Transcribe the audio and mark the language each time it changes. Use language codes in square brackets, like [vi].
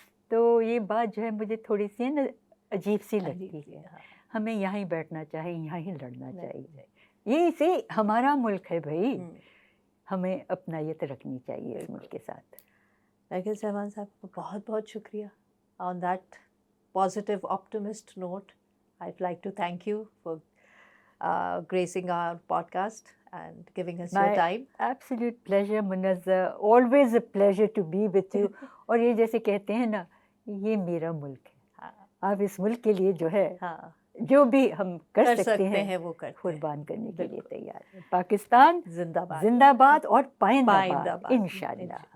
[ur] تو یہ بات جو ہے مجھے تھوڑی سی نا عجیب سی لگتی ہے. ہمیں یہاں ہی بیٹھنا چاہیے, یہاں ہی لڑنا چاہیے. یہ سے ہمارا ملک ہے بھائی, ہمیں اپنائیت رکھنی چاہیے اس ملک کے ساتھ. لیکن سہمان صاحب بہت بہت شکریہ. [en] On that positive optimist note, I'd like to thank you for gracing our podcast and giving us your time. Absolute pleasure Munazza, always a pleasure to be with you. [ur] اور یہ جیسے کہتے ہیں نا, یہ میرا ملک ہے, آپ اس ملک کے لیے جو ہے جو بھی ہم کر سکتے ہیں وہ قربان کرنے کے لیے تیار ہیں. پاکستان زندہ باد, زندہ باد اور پائندہ باد انشاءاللہ.